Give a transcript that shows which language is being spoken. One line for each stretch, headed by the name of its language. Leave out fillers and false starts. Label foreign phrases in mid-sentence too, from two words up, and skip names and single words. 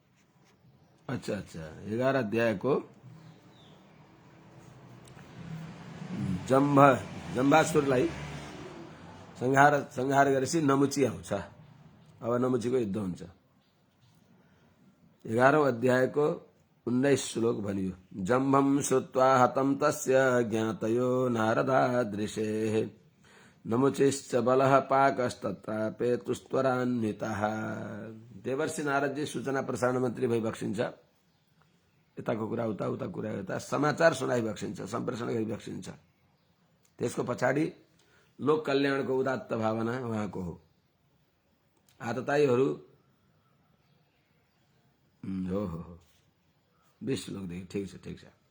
Nepali: अच्छा 11 अध्यायको जम्बासुरलाई संहार गरेपछि नमुची आउँछ। अब नमुचीको युद्ध हुन्छ। 11औं अध्यायको 19 श्लोक भनियो।
Sanskrit: जम्भम श्रुत्वा हतं तस्य ज्ञातयो नारदादृशेः नमुचिश्च बलः पाकस्तत्रापेतुस्त्वरान्वितः।
Nepali: देवर्षि नारदजी सूचना प्रसारण मन्त्री भइबक्सिन्छ। यताको कुरा उता, उताको कुरा यता, समाचार सुनाइबक्सिन्छ, सम्प्रेषण गरिबक्सिन्छ। त्यसको पछाडि लोक कल्याणको उदात्त भावना उहाँको हो। आतताईहरू हो 20 श्लोकदेखि ठिक छ, ठिक छ।